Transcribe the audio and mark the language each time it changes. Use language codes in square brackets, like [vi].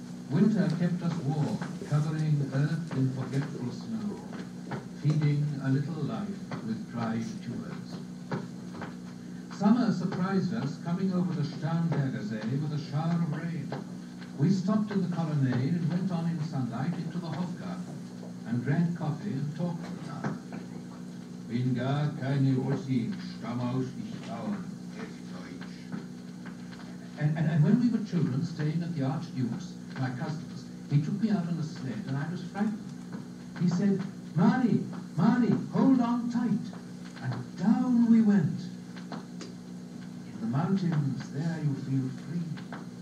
[en] Winter kept us warm, covering earth in forgetful snow, feeding a little life with dried tubers. Summer surprised us coming over the Starnbergersee with a shower of rain. We stopped in the colonnade and went on in sunlight into the Hofgarten and drank coffee and talked for an hour. [de] Bin gar keine Russin, stamm aus Litauen, Deutsch. [en] And when we were children staying at the Archduke's, my cousin's, he took me out on a sled and I was frightened. He said, Mari, Mari, hold on tight. And down we went. In the mountains, there you feel free.